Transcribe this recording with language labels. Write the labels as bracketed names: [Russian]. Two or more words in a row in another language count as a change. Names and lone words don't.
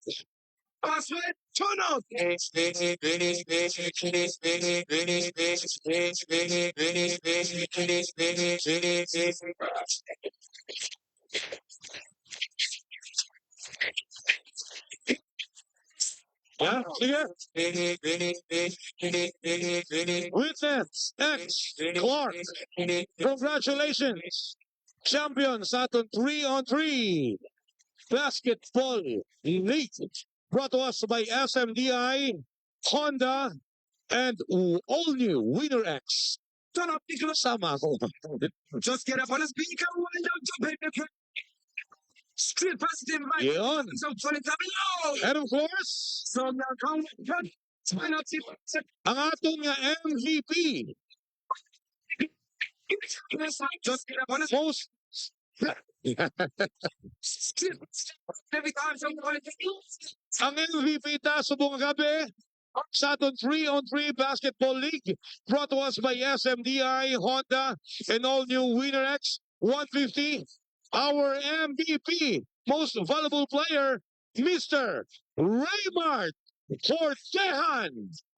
[English] Turn out. Yeah, Witness X Clark. Congratulations. Champion [Hiligaynon] sa aton [English] 3-on-3 Basketball League. Brought to us by SMDI, Honda, and all new Winner X. Turn up, [Hiligaynon] sama ako. [English] Just get up on his beat, come on, jump. Street positive, yun. And of course, [Hiligaynon] ang atong MVP. Most ang MVP ta subong gabi sa aton 3-on-3 Basketball League [English] brought to us by SMDI, Honda, and all new Winner X 150. Our MVP, most valuable player, Mr. Raymart Cortejan.